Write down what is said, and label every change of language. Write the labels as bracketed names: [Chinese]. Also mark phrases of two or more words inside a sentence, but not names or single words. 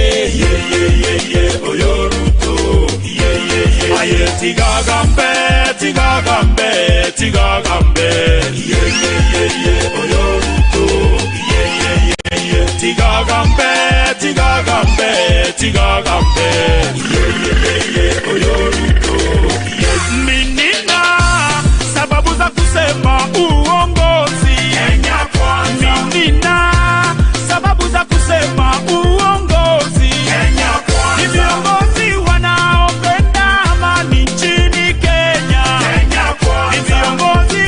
[Gusii] oyo Ruto aye tigagambe tigagambe tigagambe oyo Ruto tigagambe tigagambe tigagambe oyo [Swahili] Ruto minina sababu za kusema uongozi minina sababu za kusema uongozi ni viongozi wanaopenda amani nchini Kenya ni viongozi